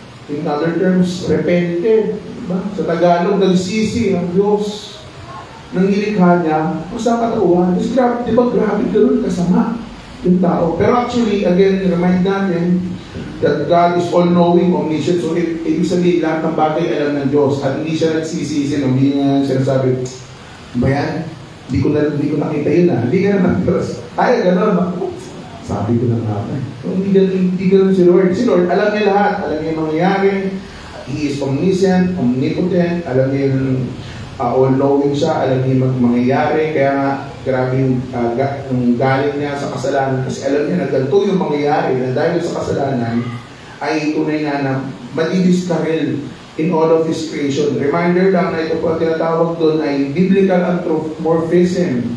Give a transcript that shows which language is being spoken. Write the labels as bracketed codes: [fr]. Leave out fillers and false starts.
[en] In other terms, repented. [tl] Diba? Sa Tagalog, nagsisi ang Diyos ng nilikha niya sa katauhan. Kasi grabe, diba, grabe gano'n kasama yung tao. [en] Pero actually, again, remind natin that God is all-knowing, omniscient. [tl] So, ibig sabihin, lahat ng bagay alam ng Diyos. At hindi siya nagsisisi, hindi niya sinasabi, ba yan? Hindi ko nakita yun ah. Hindi ka na ng-Diyos. Ay, gano'n. Sabi ko na nga. So, hindi gano'n si Lord. Si Lord, alam niya lahat. Alam niya yung mangyayari. [en] He is omniscient, omnipotent. [tl] Alam niya yung all-knowing siya. Alam niya yung mangyayari. Kaya nga, grabe yung galing niya sa kasalanan. Kasi alam niya na ganito yung mangyayari. Na dahil sa kasalanan, ay tunay nga na madidiskarel [en] in all of His creation. [tl] Reminder lang na ito po ang tinatawag doon ay biblical anthropomorphism.